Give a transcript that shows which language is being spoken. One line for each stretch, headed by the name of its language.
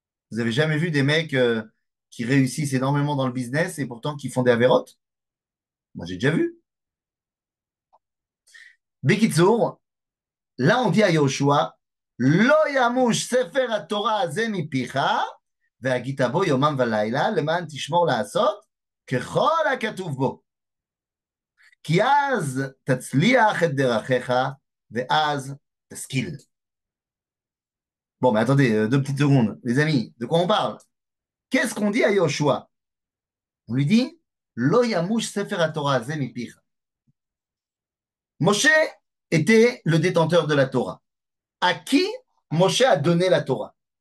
French: Vous avez jamais vu des mecs qui réussissent énormément dans le business et pourtant qui font des avérotes? Moi, j'ai déjà vu.
Hebrew: Bekitsour,
French: là, on dit à Yoshua
Hebrew: Lo yamouche sefer haTorah hazeh mipicha והגית בו יומם ולילה למען תשמור לעשות ככל הכתוב בו. כי אז תצליח את דרכיך ואז תשכיל.
French: Bon, mais attendez, 2 petites secondes. Les amis, de quoi on parle? Qu'est-ce qu'on dit à Yoshua? On lui dit
Hebrew: Lo yamush sefer haTorah hazeh mipicha.
French: Moshe était le détenteur de la Torah. À qui Moshe a donné la Torah?